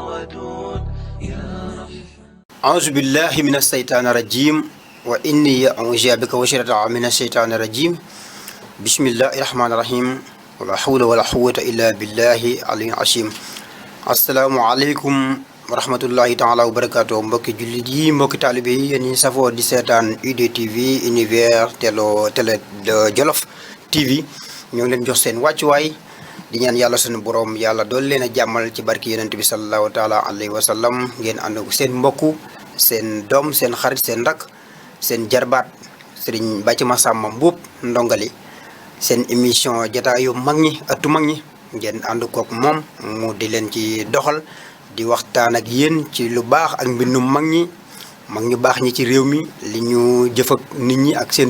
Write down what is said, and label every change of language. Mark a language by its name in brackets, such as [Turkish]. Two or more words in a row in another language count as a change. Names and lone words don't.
[Arabic] أعوذ بالله من الشيطان الرجيم وإني أعوذ بك وشرطا من الشيطان الرجيم بسم الله الرحمن الرحيم ولا حول ولا قوة إلا بالله العلي العظيم السلام عليكم ورحمة الله تعالى وبركاته [Wolof] mbokki jullit yi mbokki taalibe yi yéen ñi safoo di seetaan UDTV univers télé Jolof TV ñoo ngi leen jox seen wàccuwaay di ñaan yàlla sunu borom yàlla dool leen a jàmmal ci barki yonent bi [Arabic] صلى الله تعالى عليه وسلم [Wolof] ngeen ànd ko seen mbokku seen doom seen xarit seen rak seen jarbaat Serigne Bathie Massamba Mboup ndongali seen émission jataayu mag ñi ëttu mag ñi ngeen ànd kook moom mu di leen ci doxal di waxtaan ak yéen ci lu baax ak mbindum mag ñu baax ñi ci réew mi li ñu jëf ak nit ñi ak seen